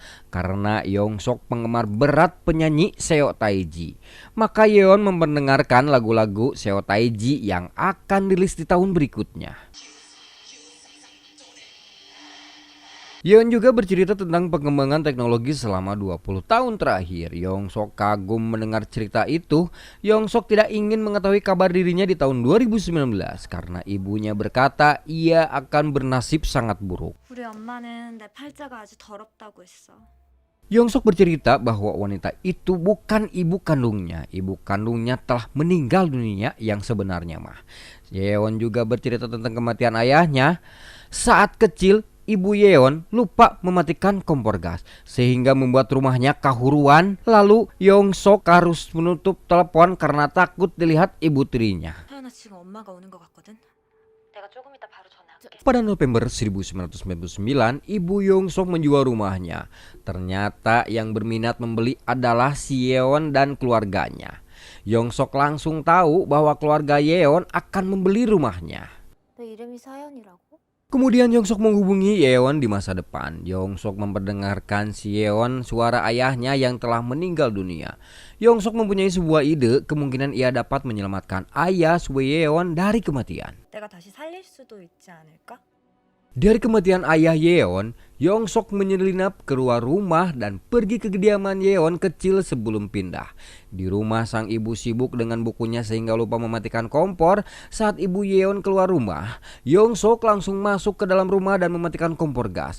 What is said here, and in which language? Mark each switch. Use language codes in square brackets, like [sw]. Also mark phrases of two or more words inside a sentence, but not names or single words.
[id] Karena Yongsok penggemar berat penyanyi Seo Taiji, maka Yeon mendengarkan lagu-lagu Seo Taiji yang akan rilis di tahun berikutnya. Yeon juga bercerita tentang pengembangan teknologi selama 20 tahun terakhir. Yongsok kagum mendengar cerita itu. Yongsok tidak ingin mengetahui kabar dirinya di tahun 2019 karena ibunya berkata ia akan bernasib sangat buruk. [ko] 우리 엄마는 내 팔자가 아주 더럽다고 했어. [id] Yongsok bercerita bahwa wanita itu bukan ibu kandungnya. Ibu kandungnya telah meninggal dunia yang sebenarnya mah. Yeon juga bercerita tentang kematian ayahnya. Saat kecil, Ibu Yeon lupa mematikan kompor gas sehingga membuat rumahnya kahuruan. Lalu Yongsok harus menutup telepon karena takut dilihat ibu tirinya. [ko] 태연아 지금 엄마가 오는 것 같거든. 내가 조금 이따 바로 전화할게. [id] Pada November 1999, Ibu Yongsok menjual rumahnya. Ternyata yang berminat membeli adalah si Yeon dan keluarganya. Yongsok langsung tahu bahwa keluarga Yeon akan membeli rumahnya. [ko] 내 이름이 사연이라고? [id] Kemudian Yongsok menghubungi Yeon di masa depan. Yongsok memperdengarkan si Yeon suara ayahnya yang telah meninggal dunia. Yongsok mempunyai sebuah ide, kemungkinan ia dapat menyelamatkan ayah Sue Yeon dari kematian. [ko] 내가 다시 살릴 수도 있지 않을까? [id] Dari kematian ayah Yeon, Yongsok menyelinap keluar rumah dan pergi ke kediaman Yeon kecil sebelum pindah. Di rumah sang ibu sibuk dengan bukunya sehingga lupa mematikan kompor. Saat ibu Yeon keluar rumah, Yongsok langsung masuk ke dalam rumah dan mematikan kompor gas.